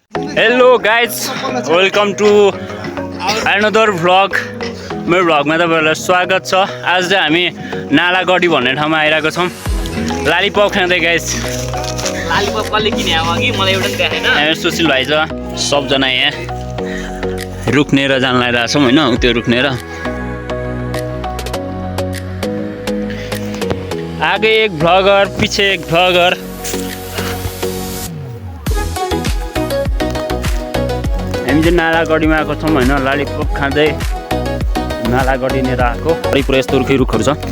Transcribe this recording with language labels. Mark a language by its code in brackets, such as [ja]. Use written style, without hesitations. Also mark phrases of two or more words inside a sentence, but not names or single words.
[en] Hello guys, welcome to another vlog. [ne] मेरो भ्लगमा तपाईहरुलाई स्वागत छ। आज चाहिँ हामी नालागढी भन्ने ठाउँमा आइरहेको छौं। लालीपप खाँदै गाइस। लालीपप कसले किने हो कि मलाई एउटा देखाएन। यहाँ सुशील भाइ छ, सबजना यहाँ रुक्नेर जान लागिरहेको छौं हैन, त्यो रुक्नेर। [hi] आगे एक भ्लगर, पीछे एक भ्लगर। [ne] हामी चाहिँ नालागढीमा आएको छौँ हैन, लालीपप खाँदै नालागढीनेर आएको। पुरै यस्तो रुखै रुखहरू छ।